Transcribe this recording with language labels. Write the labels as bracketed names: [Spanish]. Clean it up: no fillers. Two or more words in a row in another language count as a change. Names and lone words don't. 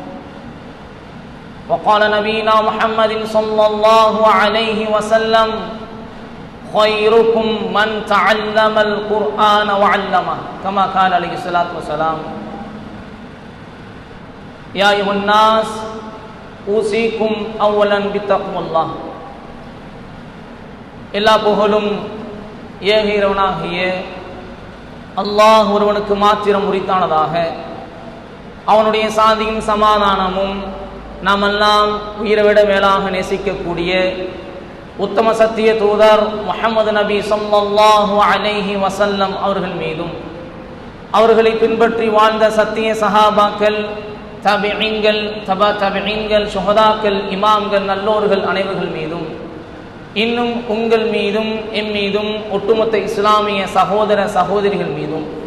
[Arabic] وقال نبينا محمد صلى الله عليه وسلم: خيركم من تعلم القرآن وعلمه كما قال عليه الصلاة والسلام. يا أيها الناس أوصيكم أولا بتقوى الله. [Tamil] எல்லா புகழும் ஏக இறைவனாகிய அல்லாஹ் ஒருவனுக்கு மாத்திரம் உரித்தானதாக. அவனுடைய சாந்தியும் சமாதானமும் நாமெல்லாம் உயிரை விட மேலாக நேசிக்கக்கூடிய உத்தம சத்திய தூதர் முஹம்மது நபி [Arabic] صلى الله عليه وسلم [Tamil] அவர்கள் மீதும், அவர்களை பின்பற்றி வாழ்ந்த சத்திய சஹாபாக்கள், தபிஈன்கள், தபா தபிஈன்கள், சுஹதாக்கள், இமாம்கள், நல்லோர்கள் அனைவர்கள் மீதும், இன்னும் உங்கள் மீதும் எம் மீதும் ஒட்டுமொத்த இஸ்லாமிய சகோதர சகோதரிகள் மீதும்